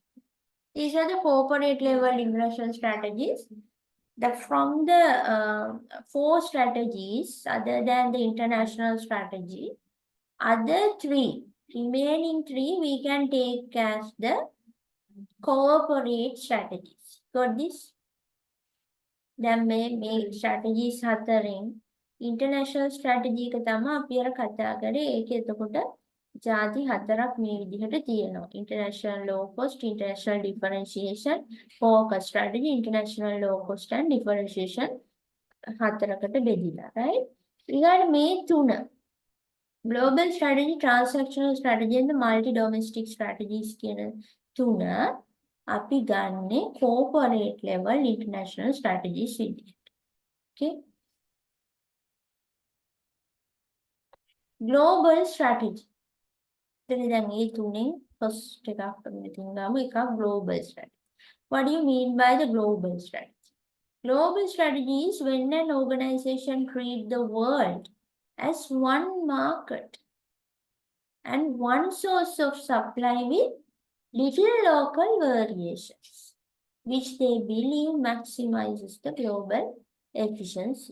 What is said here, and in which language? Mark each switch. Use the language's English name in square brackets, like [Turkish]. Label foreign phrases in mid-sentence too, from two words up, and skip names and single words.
[English] These are the corporate level international strategies. From the 4 strategies, other than the international strategy, other 3, remaining 3, we can take as the corporate strategies. Got this? [Sinhala] දැන් මේ strategies 4න් [English] international strategy [Sinhala] එක තමයි අපි අර කතා කරේ. ඒක එතකොට ಜಾති 4ක් මේ විදිහට තියෙනවා. [English] International low cost, international differentiation, focus strategy, international low cost and differentiation [Sinhala] 4කට බෙදිලා, [English] right? [Sinhala] ඊළඟ මේ 3 [English] global strategy, transactional strategy and the multi domestic strategies [Sinhala] කියන 3 අපි ගන්නේ [English] corporate level international strategies [Sinhala] විදිහට. [English] Okay. Global strategy. [Sinhala] එතන දැන් මේ තුනෙන් first එකක් අපි තියනවා එකක් [English] global strategy. What do you mean by the global strategy? Global strategy is when an organization treats the world as one market and one source of supply with little local variations, which they believe maximizes the global efficiency.